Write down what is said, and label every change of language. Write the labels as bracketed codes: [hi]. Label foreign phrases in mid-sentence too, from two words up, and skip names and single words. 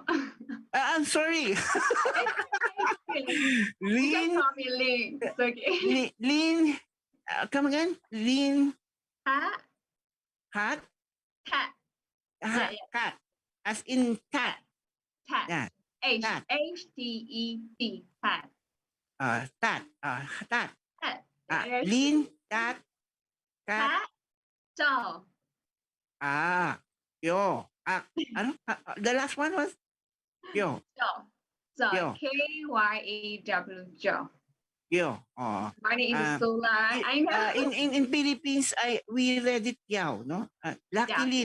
[en] I'm sorry. You can Lin. call me Ling. It's okay. Lin. Come again. Lin. Hat, Hat. tat, yeah. Cat. As in cat. tat. Yeah. H Tat. H D E T tat. Tat. Tat. Tat. Lin. Tat. Cat. Tat. Toe. Yo. Ano? The last one was yo. Joe. So Yo. Kyew Joe. Yo. Oh. My name is Sula. I know. In Philippines, we read it yaw, no? Luckily,